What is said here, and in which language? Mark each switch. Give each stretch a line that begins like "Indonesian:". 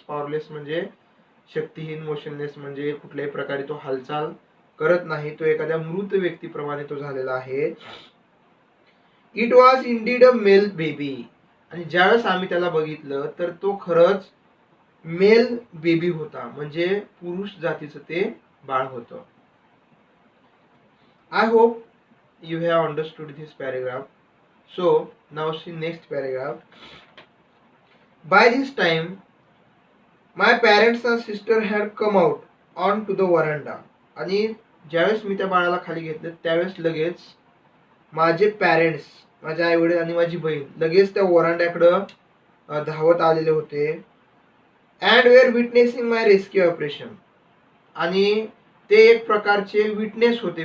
Marathi: पॉवरलेस म्हणजे शक्तिहीन, मोशनलेस म्हणजे कुठल्याही प्रकारे तो हालचाल करत नाही. तो एखाद्या मृत व्यक्तीप्रमाणे तो झालेला आहे.
English: It was indeed a male baby.
Marathi: आणि ज्यावेळेस आम्ही त्याला बघितलं तर तो खरंच मेल बेबी होता, म्हणजे पुरुष जातीचं ते बाळ होतं.
English: I hope you have understood this paragraph. So now see next paragraph. By this time my parents and sister had come out onto the veranda.
Marathi: आणि ज्यावेळेस मी त्या बाळाला खाली घेतलं त्यावेळेस लगेच माझे पॅरेंट्स, माझे आई वडील आणि माझी बहीण लगेच त्या वरांड्याकडं धावत आलेले होते.
English: And were witnessing my rescue operation.
Marathi: आणि ते एक प्रकारचे विटनेस होते.